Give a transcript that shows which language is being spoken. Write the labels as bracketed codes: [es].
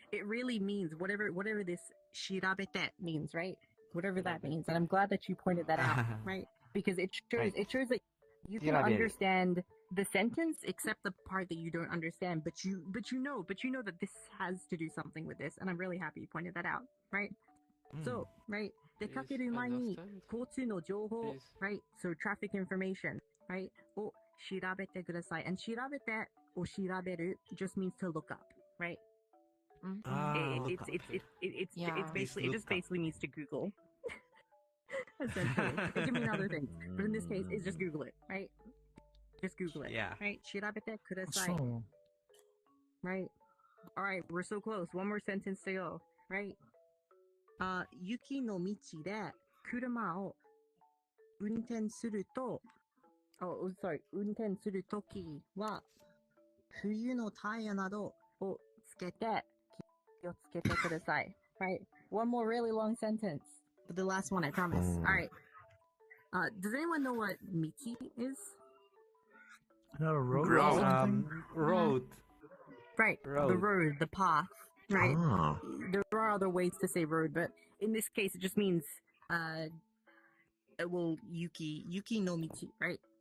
[en] It really means whatever this shirabete means, right? Whatever that means, and I'm glad that you pointed that out, right? Because it shows that you can understand the sentence except the part that you don't understand, but you know that this has to do something with this, and I'm really happy you pointed that out, right? So, right, [ja] 出かける前に交通の情報, right? [en] So traffic information, right? [ja] を調べてください. [en] And 調べてor 調べる just means to look up, right? Look up. It's basically, it Look just up. basically means to Google. Essentially, it can mean other things, but in this case, it's just Google it, right? Just Google it, Yeah. right? [ja] 調べてください. [en] So, Right. All right, we're so close. One more sentence to go, right? [ja] 雪の道で車を運転すると、運転するときは冬のタイヤなどをつけて気をつけてください. [en] Right. One more really long sentence, but the last one I promise. All right. Does anyone know what miki is? road. Road. Right. The road, the path. Right. There are other ways to say road, but in this case, it just means [ja] yuki no michi, [en] right?